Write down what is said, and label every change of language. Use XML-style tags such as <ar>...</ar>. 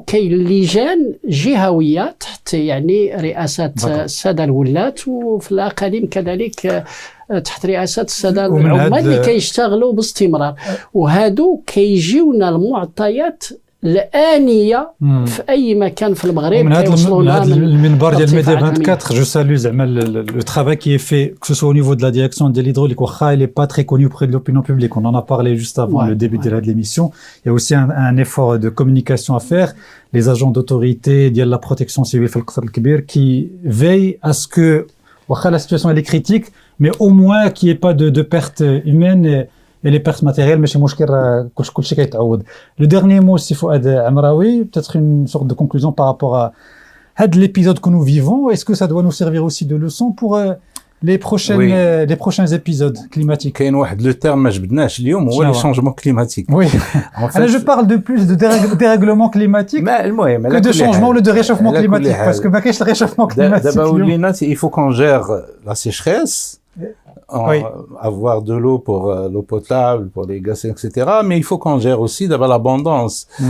<ar>وكاين لجان جهويه تحت يعني رئاسه الساده الولاة, وفي الاقاليم كذلك تحت رئاسه الساده العمال اللي كيشتغلوا باستمرار. وهادو كيجيونا المعطيات الآنية في أي مكان في المغرب. من هذا المنبر ديال ميديا 24 جو سالو زعما</ar> <fr>le travail qui est fait, que ce soit au niveau de la direction de l'hydraulique, واخا il est pas très connu auprès de l'opinion publique, on en a parlé juste avant le début de l'émission. Il y a aussi un effort de communication à faire. Les agents d'autorité ديال la protection civile في القصر الكبير qui veillent à ce que واخا la situation elle est critique, mais au moins qu'il n'y ait pas de pertes humaines et les pertes matérielles, mais chez Mouchkir,</fr> <ar>كلشي كيتعوض.</ar> <fr>Le dernier mot, c'est Fouad Amraoui, peut-être une sorte de conclusion par rapport à l'épisode que nous vivons. Est-ce que ça doit nous servir aussi de leçon pour les prochains épisodes climatiques?</fr> <ar>كاين واحد</ar> <fr>لو تيرم</fr> <ar>ما جبدناش اليوم هو</ar> <fr>لي شونجمون كليماتيك. Oui. Alors je parle de plus de dérèglement climatique</fr> <ar>المهم</ar> <fr>que de changement ou de réchauffement climatique, parce que</fr> <ar>ما كاينش</ar> <fr>le réchauffement climatique.</fr> <ar>دابا ولينا</ar> <fr>il faut qu'on gère la sécheresse, Oui. avoir de l'eau pour l'eau potable, pour les gaz, etc. Mais il faut qu'on gère aussi d'abord l'abondance.</fr>